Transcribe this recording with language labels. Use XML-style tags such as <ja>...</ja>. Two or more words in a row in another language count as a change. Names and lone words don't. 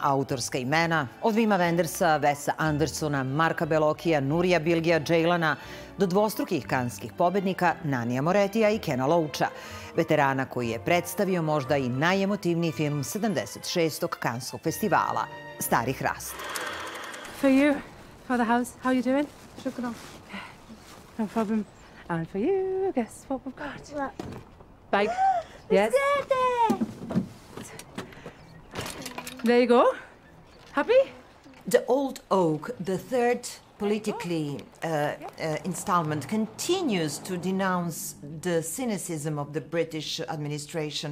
<sr>autorska imena, od Vima Wendersa, Vesa Andersona, Marka Belokija, Nurija Bilgija Džejlana, do dvostrukih kanskih pobednika Nanija Moretija i Kena Loacha, veterana koji je predstavio možda i najemotivniji film 76. kanskog festivala, Stari hrast.</sr> <en>For you, for the house, how you doing? Shukran. No problem. And for you, guess what we've got? Bag. Yes. There you go. Happy? The Old Oak, the third politically installment, continues to denounce the cynicism of the British administration.</en>